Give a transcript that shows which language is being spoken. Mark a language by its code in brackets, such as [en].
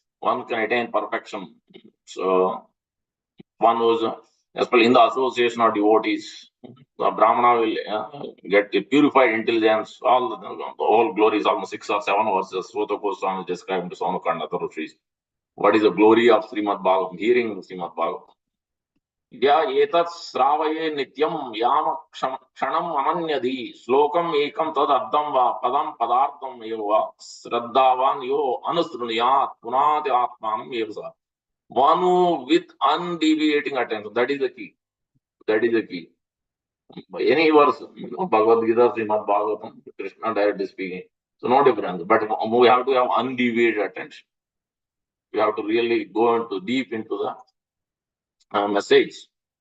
[en] One can attain perfection. So, one who's, especially in the association of devotees, the Brahmana will get a purified intelligence. All the whole glory is almost 6 or 7 verses. Sota Goswami is described to Samakanda Rishis. What is the glory of Srimad Bhagavatam? Hearing Srimad Bhagavatam. [sa] या एतत् श्रावये नित्यं याम क्षणम् अमन्यधि श्लोकम् एकं तदर्थं वा पदं पदार्थम् एव वा श्रद्धावान् यो अनुसृणुयात् पुनाति आत्मानम् एव सः. [en] One who with undeviating attention, that is the key. That is the key. Any verse, Bhagavad Gita, Srimad Bhagavatam, Krishna directly speaking. So no difference. But we have to have undeviated attention. We have to really go into deep into the message.